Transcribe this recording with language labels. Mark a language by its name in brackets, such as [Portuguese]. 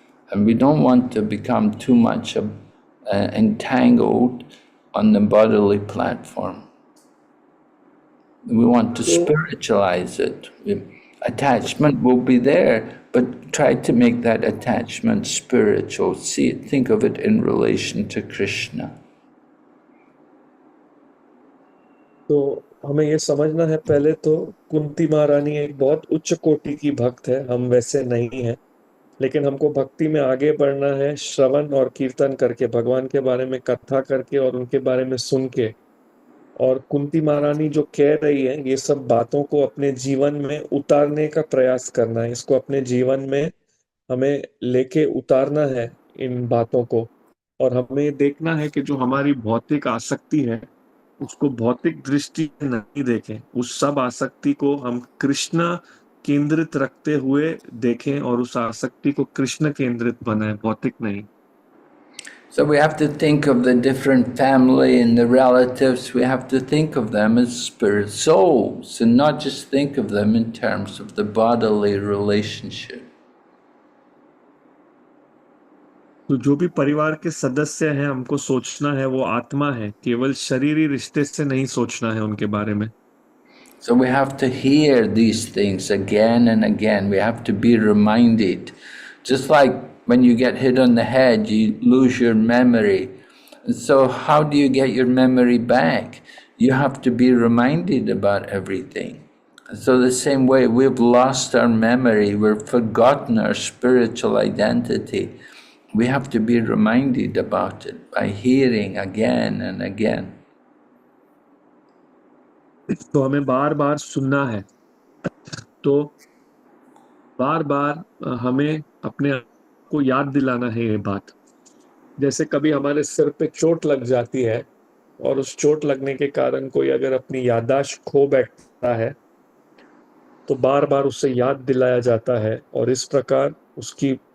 [English] And we don't want to become too much entangled on the bodily platform. We want to spiritualize it. Attachment will be there, but try to make that attachment spiritual. See it, think of it in relation to Krishna. [Hindi] तो हमें ये समझना है पहले तो, कुंती महारानी एक बहुत उच्च कोटि की भक्त है, हम वैसे नहीं हैं, लेकिन हमको भक्ति में आगे बढ़ना है श्रवण और कीर्तन करके, भगवान के बारे में कथा करके और उनके बारे में सुन के. और कुंती महारानी जो कह रही है, ये सब बातों को अपने जीवन में उतारने का प्रयास करना है. इसको अपने जीवन में हमें लेके उतारना है इन बातों को, और हमें देखना है कि जो हमारी भौतिक आसक्ति है उसको भौतिक दृष्टि से नहीं देखें, उस सब आसक्ति को हम कृष्ण केंद्रित रखते हुए देखें और उस आसक्ति को कृष्ण केंद्रित बनाएं, भौतिक नहीं. [English] So we have to think of the different family and the relatives. We have to think of them as spirit souls and not just think of them in terms of the bodily relationship. [Hindi] तो जो भी परिवार के सदस्य हैं, हमको सोचना है वो आत्मा है, केवल शरीरी रिश्ते से नहीं सोचना है उनके बारे में. [English] So we have to hear these things again and again. We have to be reminded. Just like when you get hit on the head, you lose your memory. So how do you get your memory back? You have to be reminded about everything. So the same way, we've lost our memory, we've forgotten our spiritual identity. We have to be reminded about it by hearing again and again. [Hindi] तो हमें बार बार सुनना है, तो बार बार हमें अपने आप को याद दिलाना है ये बात. जैसे कभी हमारे सिर पे चोट लग जाती है और उस चोट लगने के कारण कोई अगर अपनी याददाश्त खो बैठता है, तो बार बार उससे याद दिलाया जाता है और इस प्रकार उसकी